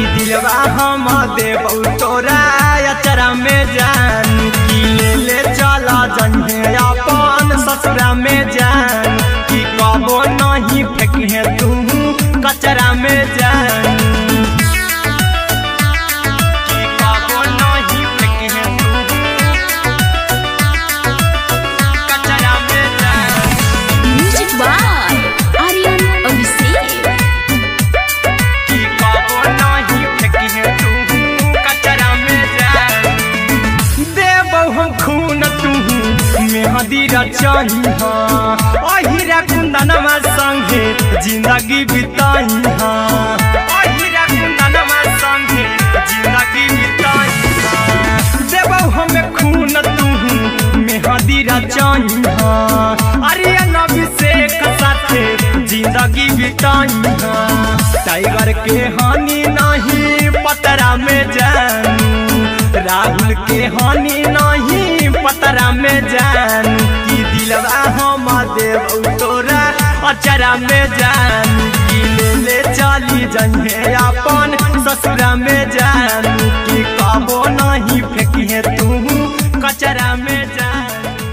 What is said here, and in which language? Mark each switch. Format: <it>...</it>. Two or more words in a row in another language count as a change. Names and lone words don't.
<mai>दिलवा हम देबू तोरा अचरा में जानू की ले चला जइहे अपन ससुरा में जानू की कबो नहीं फेंकिहे तू कचरा में जानू की कबो नहीं फेंकिहे तू कचरा में जानू</mai> <en>म्यूजिक बाय आर्यन अभिषेक</en> <mai>की कबो नहीं फेंकिहे तू कचरा में जानू देबौ हम खून तू मेहंदी रचही अहिरा कुंदनमा संगे जिंदगी बिताई अहिरा कुंदनमा संगे जिंदगी बिताई देबौ हमें खून तू मेहंदी रचही आर्यन अभिषेक साथे जिंदगी बिताई टाइगर के हानि नहीं पतरा में जानू राहुल के हानि नहीं पतरा में जानू की दिलवा हम देबू तोरा अचरा में जानू की ले चली जइहे अपन ससुरा में जानू की कबो नहीं फेंकिहे तू कचरा में जानू</mai>